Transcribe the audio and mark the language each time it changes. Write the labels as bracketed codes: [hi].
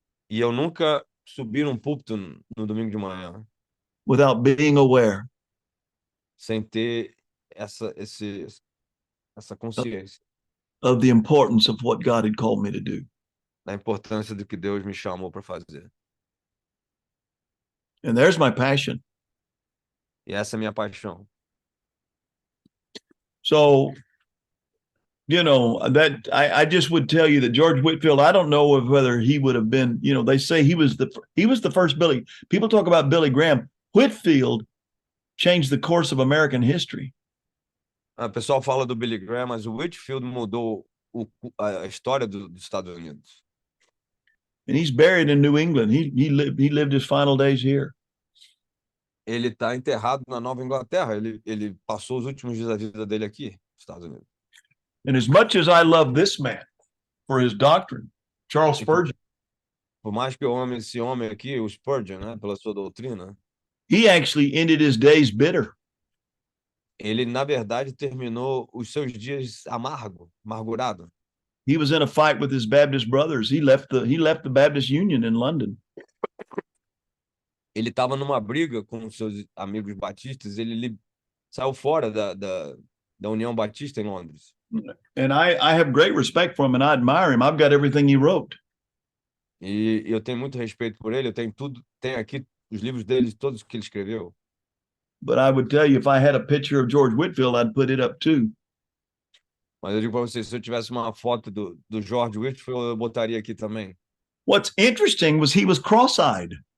[pt] E eu nunca subi num púlpito no domingo de manhã [en] without being aware [pt] sem ter essa consciência [en] of the importance of what God had called me to do. [pt] da importância do que Deus me chamou para fazer. [en] And there's my passion. [pt] E essa é a minha paixão. [en] So, that I just would tell you that George Whitefield, I don't know whether he would have been, they say he was the first Billy. People talk about Billy Graham. Whitefield changed the course of American history. [pt] O pessoal fala do Billy Graham, mas o Whitefield mudou a história dos Estados Unidos. [en] And he's buried in New England. He lived his final days here. [pt] Ele está enterrado na Nova Inglaterra. Ele passou os últimos dias da vida dele aqui, nos Estados Unidos. [en] And as much as I love this man for his doctrine, Charles Spurgeon, [pt] por mais que eu ame esse homem aqui, o Spurgeon, né, pela sua doutrina, [en] he actually ended his days bitter. [pt] ele na verdade terminou os seus dias amargurado. [en] He was in a fight with his Baptist brothers. He left the Baptist Union in London. [pt] Ele estava numa briga com seus amigos batistas, ele saiu fora da União Batista em Londres. [en] And I have great respect for him and I admire him. I've got everything he wrote. [pt] E eu tenho muito respeito por ele, eu tenho aqui os livros dele, todos que ele escreveu. [en] But I would tell you, if I had a picture of George Whitefield, I'd put it up too. [pt] Mas eu digo para vocês, se eu tivesse uma foto do George Whitefield, eu botaria aqui também. [en] What's interesting was he was cross-eyed.